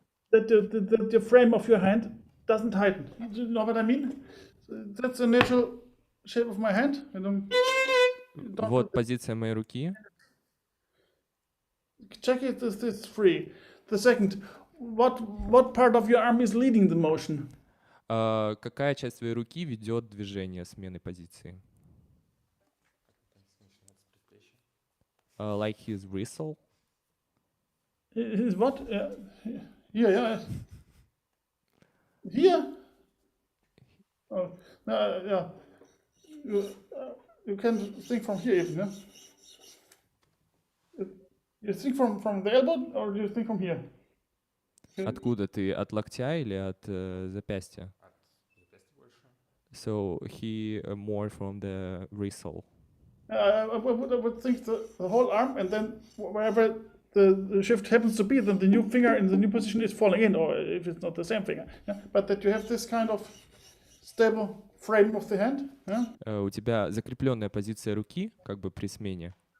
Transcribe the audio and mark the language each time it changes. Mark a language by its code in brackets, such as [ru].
[en] that the frame of your hand doesn't tighten? Do you know what I mean? That's the natural shape of my hand. I don't [ru] Вот позиция моей руки. [en] check it. This is free. The second, what part of your arm is leading the motion? [ru] Какая часть твоей руки ведет движение смены позиции? [en] Like his whistle. Is what? Yeah. Here. Oh, yeah. You can think from here even, yeah? You think from the elbow or do you think from here? [ru] Откуда ты? От локтя или от запястья? От запястья больше. [en] So he more from the whistle. I would think the whole arm, and then wherever the shift happens to be, then the new finger in the new position is falling in, or if it's not the same finger. Yeah? But that you have this kind of stable frame of the hand. Yeah? [ru] У тебя закрепленная позиция руки, как бы при смене.